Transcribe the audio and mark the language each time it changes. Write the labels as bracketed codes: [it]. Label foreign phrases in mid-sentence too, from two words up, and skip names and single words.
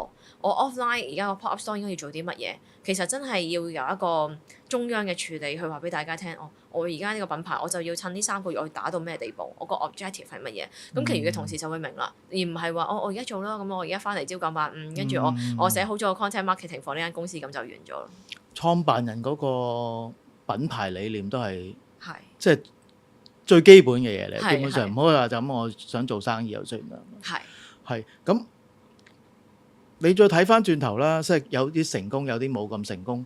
[yue] 我 offline 而家個 [en] pop-up store [yue] 應該要做啲乜嘢？其實真係要有一個中央嘅處理去話俾大家聽。我而家呢個品牌，我就要趁呢3個月我去打到咩地步？我個 objective 係乜嘢？咁其餘嘅同事就會明啦，而唔係話我而家做啦，咁我而家翻嚟朝9晚5，跟住我寫好咗個 [en] content marketing for [yue] 呢間公司，咁就完咗咯。創辦人嗰個品牌理念都係即係最基本嘅嘢嚟，基本上唔可以話就咁我想做生意又算啦。係咁，你再睇翻轉頭啦，即係有啲成功，有啲冇咁成功。